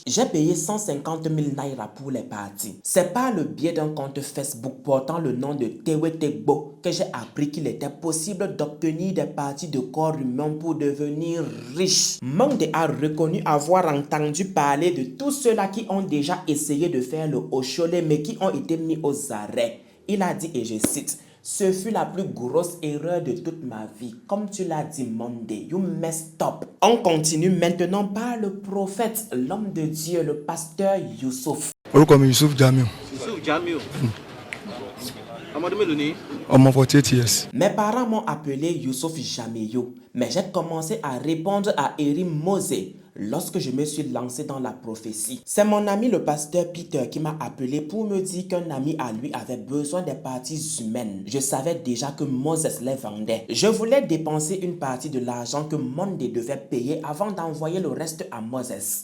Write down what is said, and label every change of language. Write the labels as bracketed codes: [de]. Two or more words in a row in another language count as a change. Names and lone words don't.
[fr] J'ai payé 150 000 naira pour les parties. C'est par le biais d'un compte Facebook portant le nom de Tewe Tegbo que j'ai appris qu'il était possible d'obtenir des parties de corps humain pour devenir riche. Mandé a reconnu avoir entendu parler de tous ceux-là qui ont déjà essayé de faire le Oshole mais qui ont été mis aux arrêts. Il a dit, et je cite, « Ce fut la plus grosse erreur de toute ma vie. Comme tu l'as dit, [en] Monday, you messed up. [fr] » On continue maintenant par le prophète, l'homme de Dieu, le pasteur Youssouf. [yo] Orúkọ mi Youssouf Jamiu. Youssouf Jamiu. Ọmọdún mélòó ni? Ọmọ 48 years. [fr] Mes parents m'ont appelé Youssouf Jamiu, mais j'ai commencé à répondre à Erim Mosé lorsque je me suis lancé dans la prophétie. C'est mon ami le pasteur Peter qui m'a appelé pour me dire qu'un ami à lui avait besoin des parties humaines. Je savais déjà que Moses les vendait. Je voulais dépenser une partie de l'argent que Monday devait payer avant d'envoyer le reste à Moses.